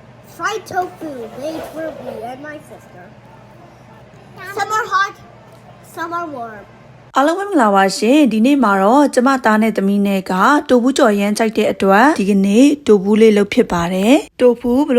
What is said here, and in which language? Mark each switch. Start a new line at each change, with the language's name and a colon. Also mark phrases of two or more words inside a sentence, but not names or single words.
English: fried tofu made for me and my sister. Some are hot, some are warm.
Burmese: အားလုံးပဲမင်္ဂလာပါရှင်ဒီနေ့မှာတော့ကျမသားနဲ့သမီးနဲ့ကတိုဘူးကြော်ရမ်းကြိုက်တဲ့အတွက်ဒီကနေ့တိုဘူးလေးလုပ်ဖြစ်ပါတယ်တိုဘူးဘယ်လို